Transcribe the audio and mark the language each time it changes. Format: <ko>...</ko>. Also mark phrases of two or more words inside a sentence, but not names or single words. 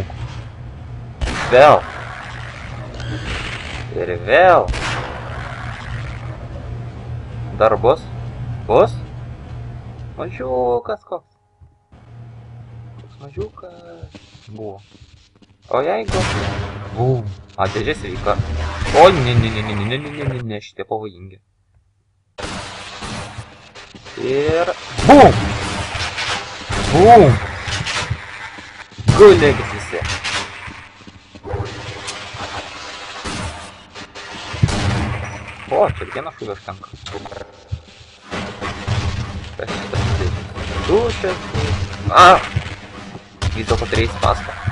<lt>Vėl. Ir vėl. Dar bus? Bus? Mažiukas koks. Koks mažiukas. Buvo. O jeigu... Bum. A, dėžė sveika. O, ne, šitie pavojingi. Ir... Bum! Bum! Gulėkit visi. O, čia vieną šūvį užtenka. Kas šitas dėžės? Dušės. A! Vis dėlto turėjai spastą.</lt>